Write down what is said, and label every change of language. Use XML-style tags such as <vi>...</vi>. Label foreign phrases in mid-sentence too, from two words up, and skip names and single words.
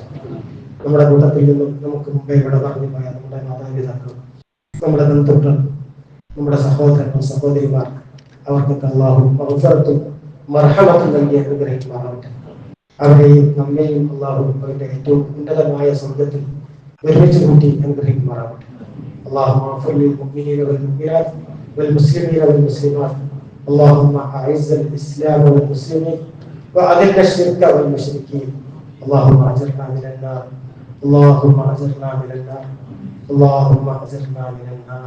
<ml>നമ്മുടെ കൂട്ടത്തിൽ നിന്നും നമുക്ക് മുമ്പേ ഇവിടെ പറഞ്ഞു പോയ നമ്മുടെ മാതാപിതാക്കൾ, നമ്മുടെ ബന്ധുക്കൾ, നമ്മുടെ സഹോദരങ്ങൾ സഹോദരിമാർ അവർക്കൊക്കെ അള്ളാഹു മഗ്ഫിറത്തും മർഹമത്തും നൽകി അനുഗ്രഹിക്കുമാറാവട്ടെ. അവരെയും നമ്മെയും അള്ളാഹു അവരുടെ ഏറ്റവും ഉന്നതമായ സ്വർഗത്തിൽ ഒരുമിച്ച് കൂട്ടി അനുഗ്രഹിക്കുമാറാവട്ടെ.</ml> <ar>اللهم اغفر للمؤمنين والمؤمنات والمسلمين والمسلمات. اللهم اعز الاسلام والمسلمين واذل الشرك والمشركين. اللهم اجرنا من النار. اللهم اجرنا من النار. اللهم اجرنا من النار.</ar>